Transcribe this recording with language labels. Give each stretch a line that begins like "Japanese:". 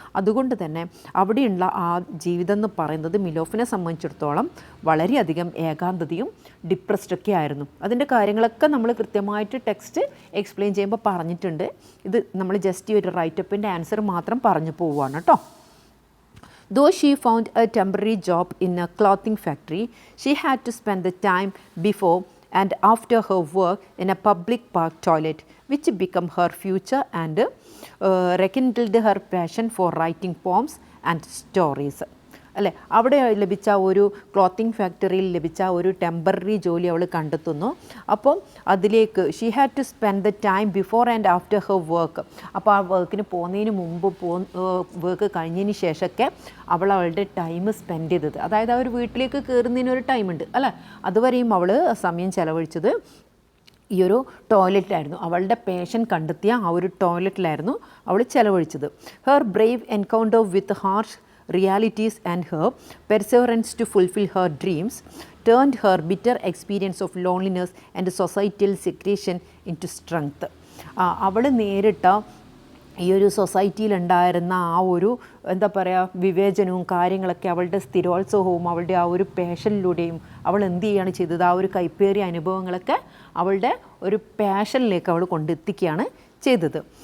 Malayalam: അതുകൊണ്ട് തന്നെ അവിടെയുള്ള ആ ജീവിതം എന്ന് പറയുന്നത് മിലോഫിനെ സംബന്ധിച്ചിടത്തോളം വളരെയധികം ഏകാന്തതയും ഡിപ്രസ്ഡൊക്കെ ആയിരുന്നു. അതിൻ്റെ കാര്യങ്ങളൊക്കെ നമ്മൾ കൃത്യമായിട്ട് ടെക്സ്റ്റ് എക്സ്പ്ലെയിൻ ചെയ്യുമ്പോൾ പറഞ്ഞിട്ടുണ്ട്. ഇത് നമ്മൾ ജസ്റ്റ് ഒരു റൈറ്റപ്പിൻ്റെ ആൻസർ മാത്രം പറഞ്ഞു പോവുകയാണ് കേട്ടോ.
English: Though she found a temporary job in a clothing factory, she had to spend the time before and after her work in a public park toilet, which became her future and rekindled her passion for writing poems and stories.
Malayalam: അല്ലേ? അവിടെ ലഭിച്ച ഒരു clothing ഫാക്ടറിയിൽ ലഭിച്ച ഒരു temporary ജോലി അവൾ കണ്ടെത്തുന്നു. അപ്പം അതിലേക്ക്
English: She had to spend the time before and after her work.
Malayalam: അപ്പോൾ ആ വർക്കിന് പോകുന്നതിന് മുമ്പ് വർക്ക് കഴിഞ്ഞതിന് ശേഷമൊക്കെ അവളുടെ ടൈം സ്പെൻഡ് ചെയ്തത്, അതായത് ആ ഒരു വീട്ടിലേക്ക് കയറുന്നതിനൊരു ടൈമുണ്ട്, അല്ലേ? അതുവരെയും അവൾ സമയം ചെലവഴിച്ചത് ഈ ഒരു ടോയ്ലറ്റിലായിരുന്നു. അവളുടെ പേഷൻ കണ്ടെത്തിയ ആ ഒരു ടോയ്ലറ്റിലായിരുന്നു അവൾ ചെലവഴിച്ചത്.
English: Her brave encounter with harsh realities and her perseverance to fulfill her dreams turned her bitter experience of loneliness and societal segregation into strength.
Malayalam: അവൾ നേരിട്ട ഈ ഒരു സൊസൈറ്റിയിലുണ്ടായിരുന്ന ആ ഒരു എന്താ പറയുക വിവേചനവും കാര്യങ്ങളൊക്കെ അവളുടെ സ്ഥിരോത്സവവും അവളുടെ ആ ഒരു പാഷനിലൂടെയും അവൾ എന്ത് ചെയ്യുകയാണ് ചെയ്തത്? ആ ഒരു കൈപ്പേറിയ അനുഭവങ്ങളൊക്കെ അവളുടെ ഒരു പാഷനിലേക്ക് അവൾ കൊണ്ടെത്തിക്കുകയാണ് ചെയ്തത്.